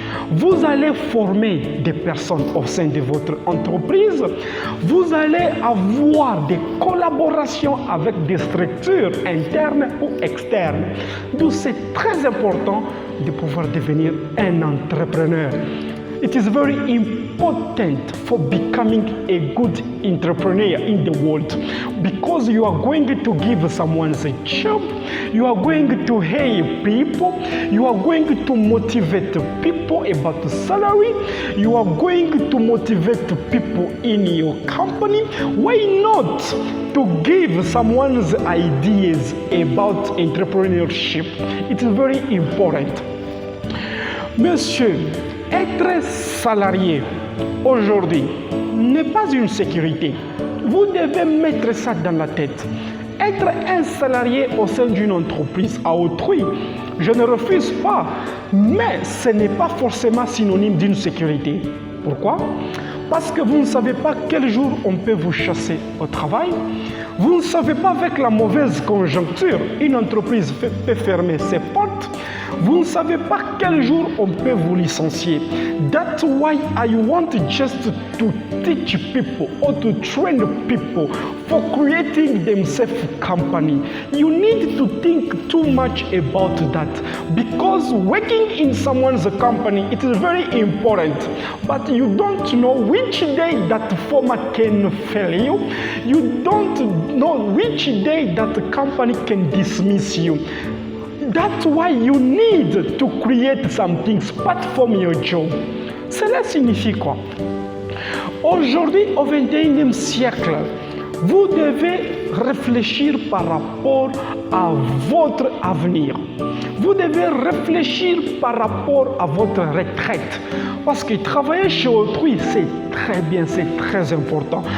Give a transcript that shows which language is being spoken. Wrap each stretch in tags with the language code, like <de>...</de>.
<fr>Vous allez former des personnes au sein de votre entreprise. Vous allez avoir des collaborations avec des structures internes ou externes. Donc c'est très important de pouvoir devenir un entrepreneur.</fr> <en>It is very important for becoming a good entrepreneur in the world because you are going to give someone a job, you are going to hire people, you are going to motivate people about the salary, you are going to motivate people in your company. Why not to give someone's ideas about entrepreneurship? It is very important.</en> <fr>Monsieur, être salarié aujourd'hui n'est pas une sécurité. Vous devez mettre ça dans la tête. Être un salarié au sein d'une entreprise à autrui, je ne refuse pas, mais ce n'est pas forcément synonyme d'une sécurité. Pourquoi? Parce que vous ne savez pas quel jour on peut vous chasser au travail. Vous ne savez pas, avec la mauvaise conjoncture, une entreprise peut fermer ses portes. Vous ne savez pas quel jour on peut vous licencier.</fr> <en>That's why I want just to teach people or to train people for creating themselves company. You need to think too much about that because working in someone's company, it is very important. But you don't know which day that format can fail you. You don't know which day that the company can dismiss you. That's why you need to create some things apart from your job.</en> <fr>Cela signifie quoi? Aujourd'hui, au XXIe siècle, vous devez réfléchir par rapport à votre avenir. Vous devez réfléchir par rapport à votre retraite. Parce que travailler chez autrui, c'est très bien, c'est très important.</fr>